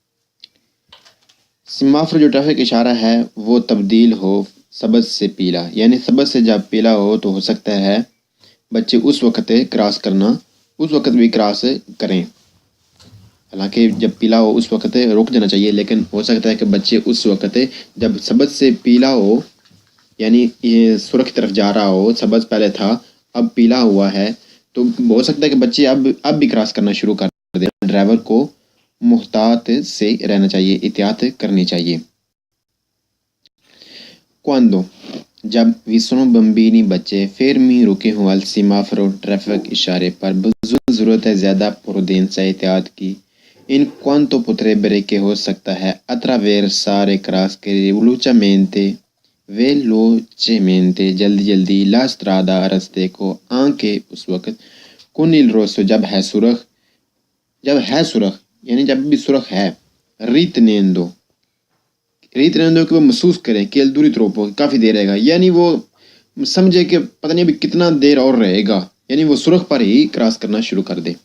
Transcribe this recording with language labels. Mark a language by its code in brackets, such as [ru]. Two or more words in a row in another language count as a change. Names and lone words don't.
[ur] سیمافور جو ٹریفک اشارہ ہے وہ تبدیل ہو سبز سے پیلا یعنی سبز سے جب پیلا ہو تو ہو سکتا ہے بچے اس وقت کراس کرنا اس وقت بھی کراس کریں، حالانکہ جب پیلا ہو اس وقت رک جانا چاہیے، لیکن ہو سکتا ہے کہ بچے اس وقت جب سبز سے پیلا ہو یعنی سرخ کی طرف جا رہا ہو، سبز پہلے تھا اب پیلا ہوا ہے تو ہو سکتا ہے کہ بچے اب بھی کراس کرنا شروع کر دیں۔ ڈرائیور کو محتاط سے رہنا چاہیے، احتیاط کرنی چاہیے۔ Quando جب [it] vi sono bambini [ur] بچے fermi رکے ہوں [it] al semaforo [ur] ٹریفک اشارے پر ضرورت ہے زیادہ prudenza احتیاط کی [it] in quanto potrebbero [ur] کہ ہو سکتا ہے attraversare کراس کرے velocemente جلدی [it] la strada [ur] رستے کو anche اس وقت [it] con il rosso [ur] جب ہے سرخ یعنی جب بھی سرخ ہے ritenendo کہ وہ محسوس کریں کہ [it] dura troppo [ur] کافی دیر رہے گا، یعنی وہ سمجھے کہ پتہ نہیں ابھی کتنا دیر اور رہے گا، یعنی وہ سرخ پر ہی کراس کرنا شروع کر دے۔